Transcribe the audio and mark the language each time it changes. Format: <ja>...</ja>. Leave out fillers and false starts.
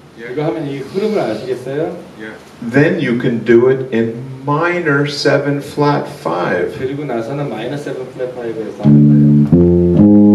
<ko>이거 하면 이 흐름을 아시겠어요?</ko> <en>Then you can do it in minor 7 flat 5.</en> <ko>그리고 나서는 마이너스 7 플랫 5에서 하는 거예요.</ko>